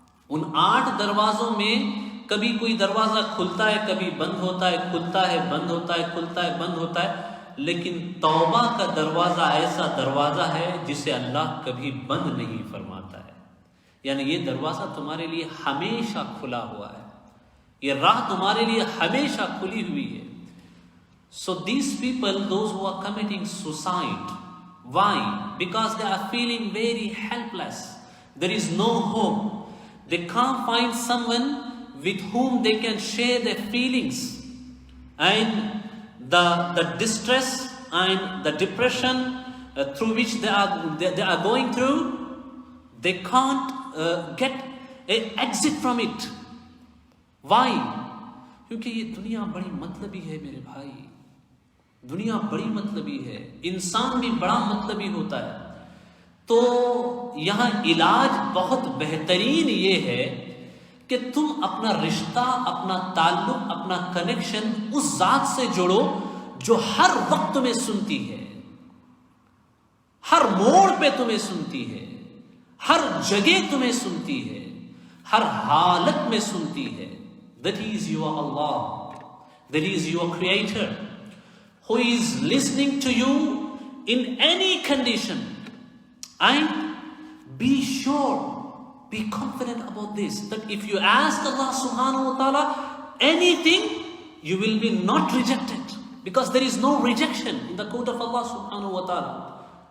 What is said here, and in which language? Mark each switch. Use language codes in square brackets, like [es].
[ur] ان 8 دروازوں میں کبھی کوئی دروازہ کھلتا ہے, کبھی بند ہوتا ہے, کھلتا ہے, بند ہوتا ہے, کھلتا ہے, بند ہوتا ہے. لیکن توبہ کا دروازہ ایسا دروازہ ہے جسے اللہ کبھی بند نہیں فرماتا ہے. یعنی یہ دروازہ تمہارے لیے ہمیشہ کھلا ہوا ہے, یہ راہ تمہارے لیے ہمیشہ کھلی ہوئی ہے. [en] So these people, those who are committing suicide, why? Because they are feeling very helpless. There is no hope. They can't find someone with whom they can share their feelings, and the distress and the depression through which they are going through, they can't get an exit from it. Why? [ur] کیونکہ یہ دنیا بڑی مطلبی ہے میرے بھائی, دنیا بڑی مطلبی ہے, انسان بھی بڑا مطلبی ہوتا ہے. تو یہاں علاج بہت بہترین یہ ہے کہ تم اپنا رشتہ, اپنا تعلق, اپنا کنیکشن اس ذات سے جوڑو جو ہر وقت تمہیں سنتی ہے, ہر موڑ پہ تمہیں سنتی ہے, ہر جگہ تمہیں سنتی ہے, ہر حالت میں سنتی ہے. [en] That is your Allah, that is your Creator, who is listening to you in any condition. And be sure, be confident about this, that if you ask Allah subhanahu wa ta'ala anything, you will be not rejected, because there is no rejection in the court of Allah subhanahu wa ta'ala.